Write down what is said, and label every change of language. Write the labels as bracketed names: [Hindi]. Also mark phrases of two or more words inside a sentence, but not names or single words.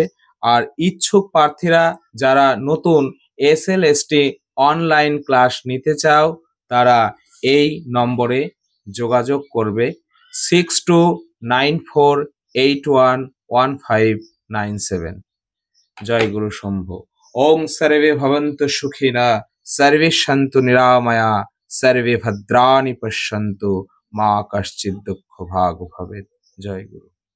[Bangla] আর ইচ্ছুক প্রার্থীরা যারা নতুন এসএলএসটি অনলাইন ক্লাস নিতে চাও, তারা এই নম্বরে যোগাযোগ করবে 6294811597। [Sanskrit] জয় গুরু শম্ভু। ওং সর্বে ভবন্তু সুখিনা, সর্বে সন্তু নিরাময়া, সর্বে ভদ্রাণি পশ্যন্তু, মা কশ্চিৎ দুঃখ ভাগ ভবেৎ। [Bangla] জয় গুরু।